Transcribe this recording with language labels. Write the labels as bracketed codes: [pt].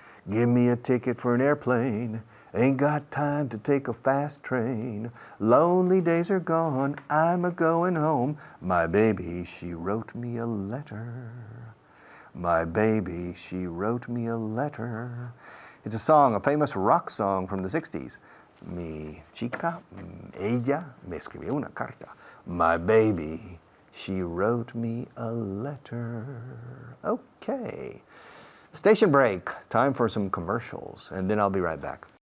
[en] Give me a ticket for an airplane. Ain't got time to take a fast train. Lonely days are gone. I'm a-going home. My baby, she wrote me a letter. My baby, she wrote me a letter. It's a song, a famous rock song from the 60s. [es] Mi chica, ella me escribió una carta. [en] My baby, she wrote me a letter. Okay. Station break. Time for some commercials, and then I'll be right back.